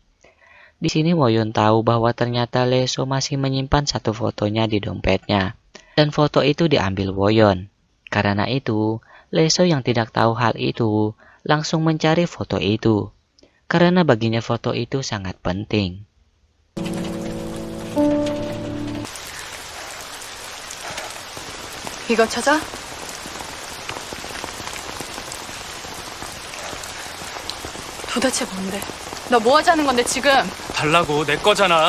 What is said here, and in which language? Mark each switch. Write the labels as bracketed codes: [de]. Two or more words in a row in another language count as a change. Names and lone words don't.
[id] Di sini Woyon tahu bahwa ternyata Leso masih menyimpan satu fotonya di dompetnya. Dan foto itu diambil Woyon. Karena itu, Leso yang tidak tahu hal itu langsung mencari foto itu. Karena baginya foto itu sangat penting. [ko] 이거 찾아? 도대체 뭔데? 너 뭐 하자는 건데 지금? 달라고 내 거잖아.